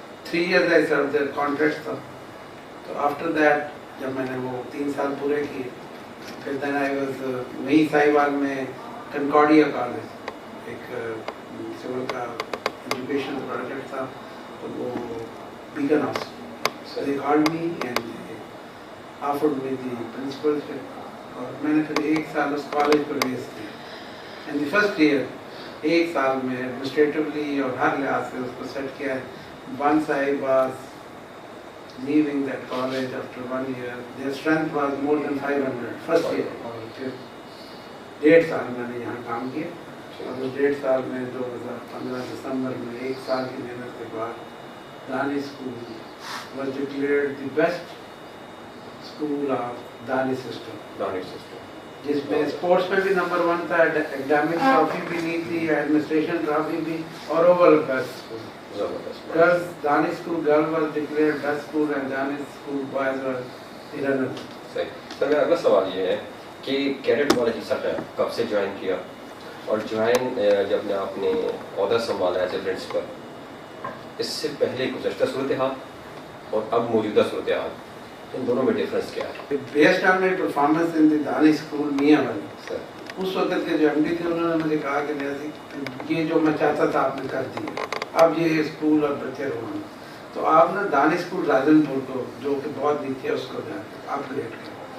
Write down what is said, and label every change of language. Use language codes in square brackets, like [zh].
[en] 3 years I served their contract [hi] था. तो after that जब मैंने वो 3 साल पूरे किए, फिर [en] then I was [hi] वही साहिवाल में कनकॉर्डिया कॉलेज एक सिविल का एजुकेशन प्रोजेक्ट था, तो वो beacon house. [en] So they called me and offered me the principalship, [hi] और मैंने फिर 1 साल उस कॉलेज पर वेस्ट किया. एंड द फर्स्ट ईयर 1 साल में एडमिनिस्ट्रेटिवली और हर लिहाज से उसको सेट किया. [en] Once I was leaving that college after 1 year, their strength was more than 500 first year. [hi] और फिर 1.5 साल मैंने यहाँ काम किया, और उस 1.5 साल में 2015 दिसंबर में 1 साल की मेहनत के बाद दानी school [en] was declared the best school of [hi] दानी सिस्टम, जिसमें स्पोर्ट्स में भी नंबर 1 था, एकेडमिक ट्रॉफी भी ली थी, एडमिनिस्ट्रेशन ट्रॉफी भी, और overall best school. [en] Because Dani School girl was declared best school and Dani School boys were the runner. [hi] सही. सर मेरा अगला सवाल ये है कि कैडेट कॉलेज सर कब से ज्वाइन किया, और ज्वाइन जब आपने ओहदा संभाला एज ए प्रिंसिपल, इससे पहले गुज़श्ता सूरत हाल और अब मौजूदा सूरत हाल, इन दोनों में डिफरेंस क्या है? [en] Based on my performance in the Dani School [hi] मियां वाली, उस वक्त के जो एमडी थे उन्होंने मुझे कहा कि नियाज़ी ये जो मैं चाहता था आपने कर दिया, अब ये स्कूल और बच्चे रोना, तो आप ना दानी स्कूल राजनपुर को जो कि बहुत नीचे है उसको अपग्रेड करें.